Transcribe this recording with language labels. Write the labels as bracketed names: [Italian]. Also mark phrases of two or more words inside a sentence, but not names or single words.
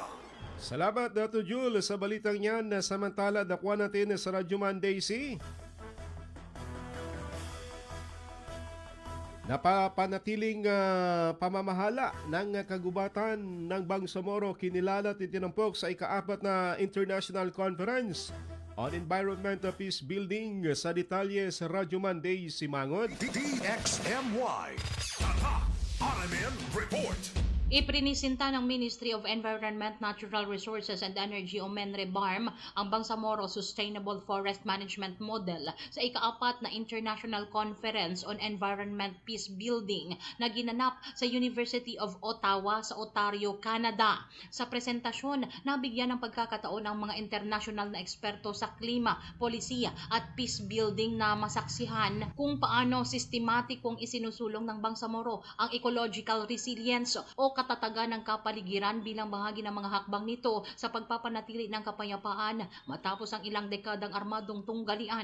[Filipino] Salamat Dato Jul sa balitang yan. Samantala, nakuha natin sa Radyoman Daisy. Napapanatiling pamamahala ng kagubatan ng Bangsamoro kinilala at itinampok sa ika-4 na International Conference on Environmental Peace Building sa detalye sa Radyoman Day Simangod. DXMY. Tatak Aramen Report. Iprinisinta ng Ministry of Environment, Natural Resources and Energy o MENREBARM ang Bangsamoro Sustainable Forest Management Model sa ika-4 na International Conference on Environment Peace Building na ginanap sa University of Ottawa sa Ontario, Canada. Sa presentasyon, nabigyan ng pagkakataon ang mga international na eksperto sa klima, polisiya at [English] peace building [Filipino] na masaksihan kung paano sistematikong isinusulong ng Bangsamoro ang [English] ecological resilience [Filipino] o katatagan ng kapaligiran bilang bahagi ng mga hakbang nito sa pagpapanatili ng kapayapaan matapos ang ilang dekadang armadong tunggalian.